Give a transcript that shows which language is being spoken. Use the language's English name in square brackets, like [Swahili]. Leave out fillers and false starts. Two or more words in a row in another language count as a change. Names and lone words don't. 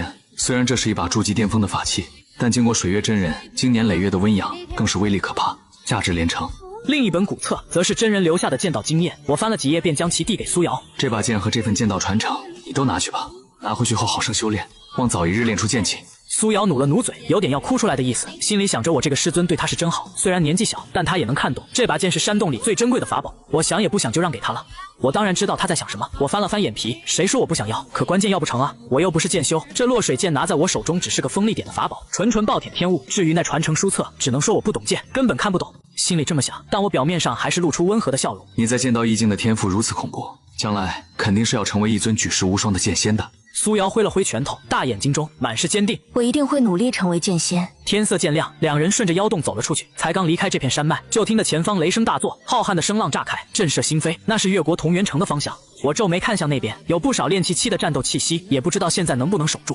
[Chinese] 雖然這是一把築極巔峰的法器，但經過水月真人經年累月的溫養，更是威力可怕，價值連城。另一本古冊則是真人留下的劍道經驗，我翻了幾頁便將其遞給蘇瑤。這把劍和這份劍道傳承，你都拿去吧，拿回去後好生修煉，望早一日練出劍氣。蘇瑤努了努嘴，有點要哭出來的意思，心裡想着我這個師尊對他是真好，雖然年紀小，但他也能看懂這把劍是山洞裡最珍貴的法寶，我想也不想就讓給他了。我當然知道他在想什麼，我翻了翻眼皮，誰說我不想要？可關鍵要不成啊，我又不是劍修，這落水劍拿在我手中只是個鋒利點的法寶，純暴殄天物。至於那傳承書冊，只能說我不懂劍，根本看不懂。心裡這麼想，但我表面上還是露出溫和的笑容。你在劍道意境的天賦如此恐怖，將來肯定是要成為一尊舉世無雙的劍仙的。蘇瑤揮了揮拳頭，大眼睛中滿是堅定。我一定會努力成為劍仙。天色漸亮，兩人順着妖洞走了出去。才剛離開這片山脈，就聽得前方雷聲大作，浩瀚的聲浪炸開，震懾心扉。那是越國桐原城的方向。我皺眉看向那邊，有不少練氣期的戰鬥氣息，也不知道現在能不能守住。